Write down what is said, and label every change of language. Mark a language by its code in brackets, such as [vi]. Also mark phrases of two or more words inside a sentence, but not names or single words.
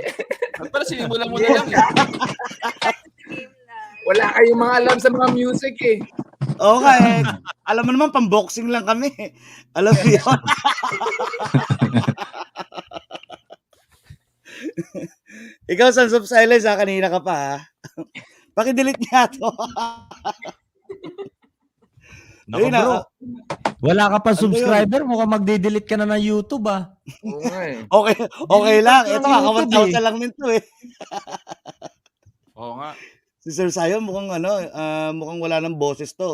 [tl] Para sinimulan mo na lang eh. Wala kayong mga alam sa mga music eh. Oo nga eh. Alam mo naman, pang-boxing lang kami. Alam mo yun. Ikaw, Sons of Silence, ha? Kanina ka pa, ha? Pakidelete niya to. Nako Ayun na, bro. Wala ka pa Ano ba subscriber, mukhang magde-delete ka na ng YouTube ah. Oo nga eh. Okay lang. Delete Ito, ka ng kaka YouTube 1,000 lang nito eh. Oo nga. Si Sir Sayon, mukhang mukhang wala ng boses to.